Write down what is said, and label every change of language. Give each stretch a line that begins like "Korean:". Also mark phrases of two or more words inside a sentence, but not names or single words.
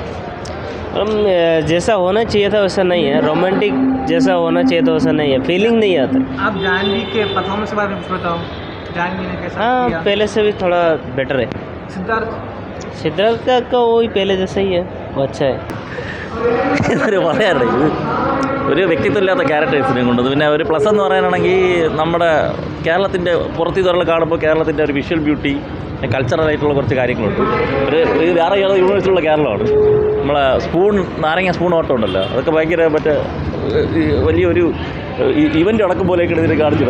Hindi: हम जैसा होना चाहिए था वैसा नहीं है, रोमांटिक जैसा होना चाहिए था वैसा नहीं है, फीलिंग नहीं आता। आप जानवी के परफॉर्मेंस के बारे में कुछ बताओ, जानवी ने कैसा किया? हाँ, पहले से भी थोड़ा बेटर है। सिद्धार्थ का वही पहले जैसा ही है, वो अच्छा है.
Malayalam: ഒരു വ്യക്തിത്വമില്ലാത്ത ക്യാരക്ടേഴ്സിനെ കൊണ്ടത്. പിന്നെ ഒരു പ്ലസ് എന്ന് പറയാനാണെങ്കിൽ നമ്മുടെ കേരളത്തിൻ്റെ പുറത്തു നിന്നുള്ള കാണുമ്പോൾ കേരളത്തിൻ്റെ ഒരു വിഷ്വൽ ബ്യൂട്ടി, കൾച്ചറലായിട്ടുള്ള കുറച്ച് കാര്യങ്ങളുണ്ട്. ഒരു വേറെ ഏതോ യൂണിവേഴ്സിലുള്ള കേരളമാണ്. നമ്മളെ നാരങ്ങ സ്പൂൺ ഓട്ടം ഉണ്ടല്ലോ, അതൊക്കെ ഭയങ്കര വലിയൊരു ഇവൻ്റ് അടക്കം പോലെയൊക്കെ ഇതിൽ കാണിച്ചിട്ടുണ്ട്.